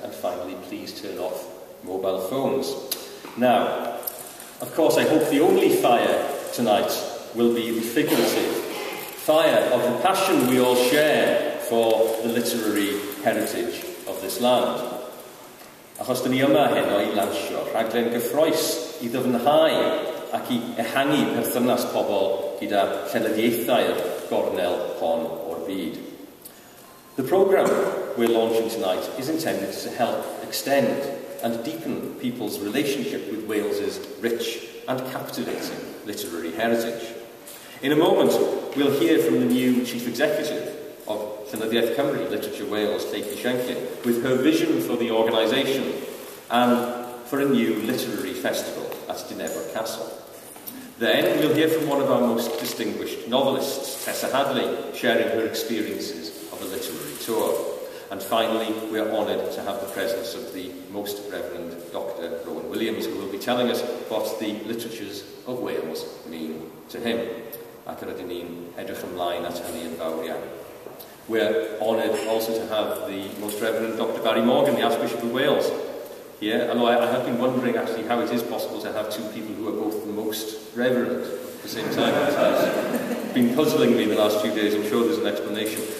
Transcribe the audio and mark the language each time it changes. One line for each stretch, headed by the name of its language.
English: And finally, please turn off mobile phones. Now, of course, I hope the only fire tonight will be the figurative fire of the passion we all share for the literary heritage of this land.
Welsh: Achos dyn ni yma heno I lansio rhaglen gyffroes I ddyfnhau ac I ehangu perthynas pobl gyda llenyddiaethau'r gornel hon o'r byd.
English: The programme we're launching tonight is intended to help extend and deepen people's relationship with Wales's rich and captivating literary heritage. In a moment, we'll hear from the new Chief Executive of Llenyddiaeth Cymru, Literature Wales, with her vision for the organisation and for a new literary festival at Ddigwyddiadau Castle. Then we'll hear from one of our most distinguished novelists, Tessa Hadley, sharing her experiences of a literary tour. And finally, we are honoured to have the presence of the Most Reverend Dr. Rowan Williams, who will be telling us what the literatures of Wales mean to him.
Welsh: Ac yr ydyn ni'n edrych ymlaen at hynny yn fawr iawn.
English: We're honoured also to have the Most Reverend Dr. Barry Morgan, the Archbishop of Wales, here. Although I have been wondering actually how it is possible to have two people who are both the Most Reverend at the same time. It has been puzzling me the last few days. I'm sure there's an explanation.